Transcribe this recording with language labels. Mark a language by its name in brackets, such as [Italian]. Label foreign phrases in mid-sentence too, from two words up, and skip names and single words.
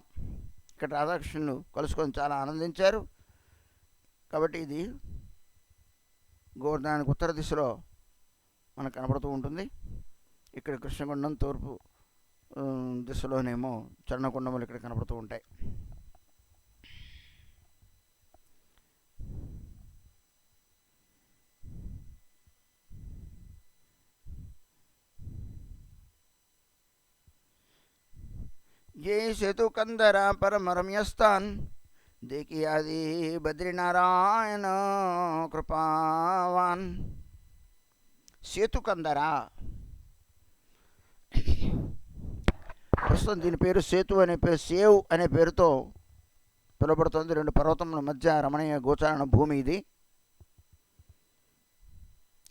[Telugu] ఇక్కడ రాధాకృష్ణులు కలుసుకొని చాలా ఆనందించారు. కాబట్టి ఇది గోవర్ధనానికి ఉత్తర దిశలో మనకు కనపడుతూ ఉంటుంది. ఇక్కడ కృష్ణగుండం తూర్పు దిశలోనేమో చరణకుండములు ఇక్కడ కనపడుతూ ఉంటాయి. [Hindi] ये सेतु कंदरा परम रम्यस्थान देखी आदि बद्रीनारायण कृपावान. [Telugu] సేతు కందర ప్రస్తుతం దీని పేరు సేతు అనే పేరు, సేవ్ అనే పేరుతో పిలువబడుతుంది. రెండు పర్వతముల మధ్య రమణీయ గోచారణ భూమి ఇది.